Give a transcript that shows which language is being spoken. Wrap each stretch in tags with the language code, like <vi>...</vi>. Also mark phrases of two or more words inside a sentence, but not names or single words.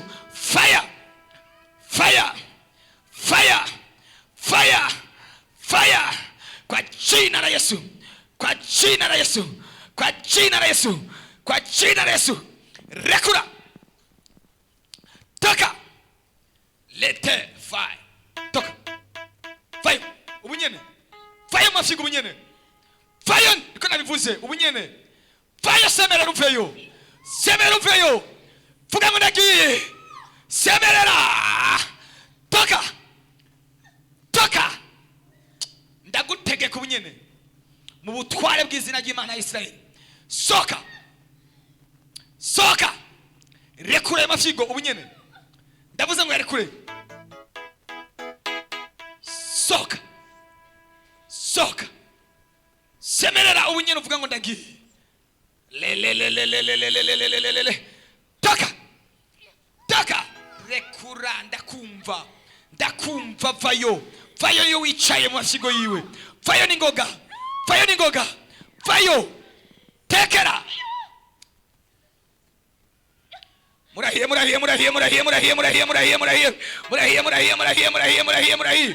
<en>Fire, fire, fire, fire, fire.</en> <sw>Kwa jina la Yesu, kwa jina la Yesu, kwa jina la Yesu, kwa jina la Yesu.</sw> <rn>Rekura, toka, lete fire, toka fire ubunyene, fire mafyigo ubunyene, fire niko nabivuze ubunyene, fire semerera uveyo, semerera uveyo, vuga ngo ndagiye, semerera, toka, toka, ndagutegeka ubunyene mu butware bw'izina ry'Imana ya Isirayeli. Soka, soka, rekure mafyigo ubunyene, ndavuze ngo yarekure. Soka, soka, semerera ubunyene, uvuga ngo ndagiye, le toka, toka, rekura, ndakumva, ndakumva, vayo, vayo yo wicaye mu mafyigo yiwe, vayo ningoga, vayo ningoga, vayo, tekera. Murahiye, murahiye, murahiye, murahiye, murahiye, murahiye, murahiye, murahiye, murahiye, murahiye, murahiye, murahiye, murahiye, murahiye.</rn>